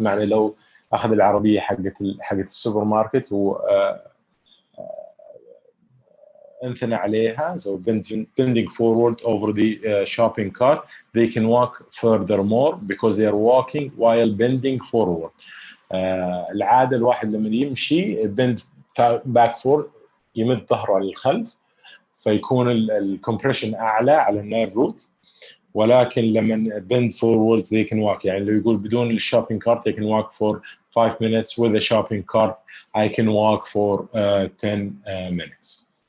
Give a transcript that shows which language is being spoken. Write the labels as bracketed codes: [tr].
[ar] معنى لو اخذ العربيه حقت السوبر ماركت و امتنع عليها, [en] so bending forward over the shopping cart, they can walk furthermore because they are walking while bending forward. [ar] العاده الواحد لما يمشي [en] bend back forward, [ar] يمد ظهره على الخلف, فيكون الكمبريشن اعلى على النيرف روت. ولكن لما [en] bend forward they can walk, [ar] يعني لو يقول بدون الشوبينج كارت [en] they can walk for 5 minutes, with the shopping cart I can walk for 10 minutes.